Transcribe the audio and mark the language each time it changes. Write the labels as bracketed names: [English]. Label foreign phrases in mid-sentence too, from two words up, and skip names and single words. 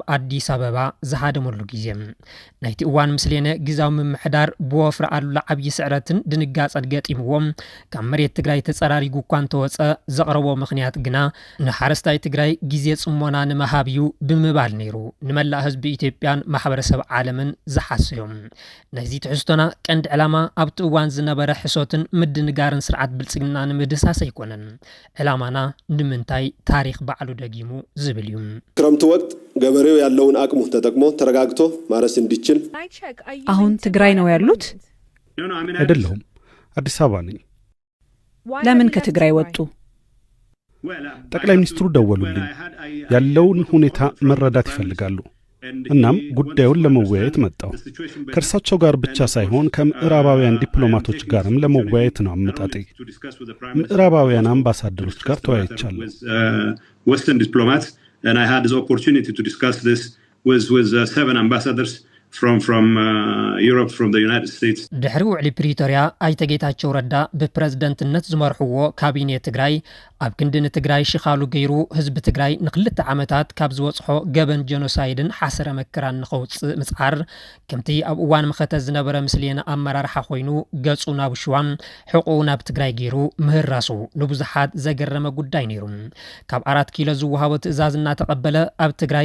[Tigrinya] አዲስ አበባ ዝሃደመሉ ግዜ ናይቲ እዋን ምስሌነ ግዛዊ ምምሕዳር ብወፍሪ ኣሉላ ዓብዪ ስዕረትን ድንጋጸን ገጢምዎም ካብ መሬት ትግራይ ተጸራሪ ጉኳን ተወፀ ዘቕረቦ ምኽንያት ግና ንሓረስታይ ትግራይ ግዜ ጽሞና ንመሃብዩ ብምባል ነይሩ ንመላእ ህዝቢ ኢትዮጵያን ማሕበረሰብ ዓለምን ዝሓስዮም ነዚ ትሕዝቶና ቀንዲ ዕላማ ኣብቲ እዋን ዝነበረ ሕሶትን ምድንጋርን ስርዓት ብልጽግና ንምድሳስ ኣይኮነን ዕላማና ንምንታይ ታሪክ ባዕሉ ደጊሙ ዝብል እዩ [Amharic] ክረምቱ ወቅት ገበሬው ያለውን አቅሙ ተጠቅሞ ተረጋግቶ ማረስ እንዲችል አሁን ትግራይ ነው ያሉት አይደለም አዲስ አበባ ነኝ ለምን ከትግራይ ወጡ ጠቅላይ ሚኒስትሩ ደወሉልኝ ያለውን ሁኔታ መረዳት ይፈልጋሉ እናም ጉዳዩን ለመወያየት መጣው ከርሳቸው ጋር ብቻ ሳይሆን ከምዕራባውያን ዲፕሎማቶች ጋርም ለመወያየት ነው አመጣጤ ምዕራባውያን አምባሳደሮች ጋር ተወያይቻለሁ [English] western diplomats and I had this opportunity to discuss this with 7 ambassadors from Europe, from the United States. [Tigrinya] ድሕሪ ውዕሊ ፕሪቶሪያ ኣይተጌታቸው ረዳ ብፕሬዝደንትነት ዝመርሕዎ ካቢኔ ትግራይ ኣብ ክንድን ትግራይ ሽኻሉ ገይሩ ህዝቢ ትግራይ ንክልተ ዓመታት ካብ ዝወጽሖ ገበን ጀኖሳይድን ሓሰረ መከራን ንኸውፅእ ምጽዓር ከምቲ ኣብ እዋን መኸተ ዝነበረ ምስሌነ ኣመራርሓ ኮይኑ ገጹ ናብ ሽዋን ሕቁ ናብ ትግራይ ገይሩ ምህራሱ ንብዙሓት ዘገረመ ጉዳይ ነይሩ ካብ 4 ኪሎ ዝወሃቦ ትእዛዝ እናተቐበለ ኣብ ትግራይ